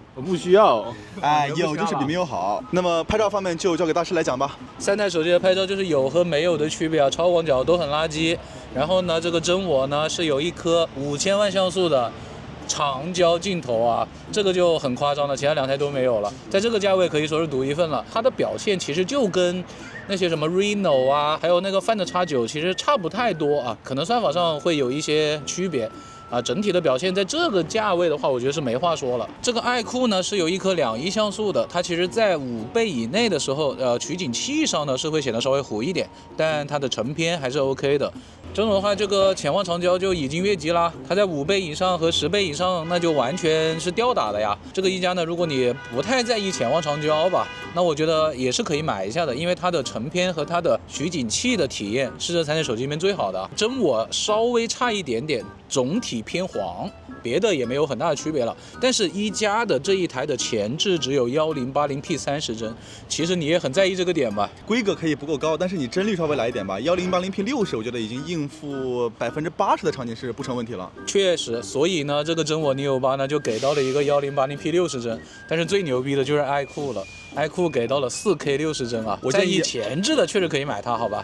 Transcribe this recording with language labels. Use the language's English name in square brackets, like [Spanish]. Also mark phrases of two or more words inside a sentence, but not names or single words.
[Chinese] 我不需要。有就是比沒有好。那麼拍照方面就交給大師來講吧。 3台手機的拍照就是有和沒有的區別啊，超廣角都很垃圾。然後呢，這個真我呢是有一顆5000萬像素的長焦鏡頭啊，這個就很誇張了，其他2台都沒有了。在這個價位可以說是獨一份了。它的表現其實就跟那些什麼 Reno 啊，還有那個 Find X9其實差不太多啊，可能算法上會有一些區別。整體的表現在這個價位的話，我覺得是沒話說了。這個 iQOO 呢是有一顆2.1像素的，它其實在5倍以內的時候，取景器上呢是會顯得稍微糊一點，但它的成片還是 OK 的。真的話，這個潛望長焦就已經越級啦，它在5倍以上和10倍以上，那就完全是吊打的呀。這個一加呢，如果你不太在意潛望長焦吧，那我覺得也是可以買一下的，因為它的成片和它的取景器的體驗是這3台手機裡面最好的。真我稍微差一點點，總體偏黃，別的也沒有很大的區別了。但是一加的這一台的前置只有 1080P 30 幀，其實你也很在意這個點吧？規格可以不夠高，但是你幀率稍微來一點吧。1080P 60，我覺得已經應付80%的場景是不成問題了。確實，所以呢，這個真我Neo 8呢就給到了一個 1080P 60幀，但是最牛逼的就是iQOO了。iQOO 給到了 4K 60幀啊！我建議前置的確實可以買它，好吧？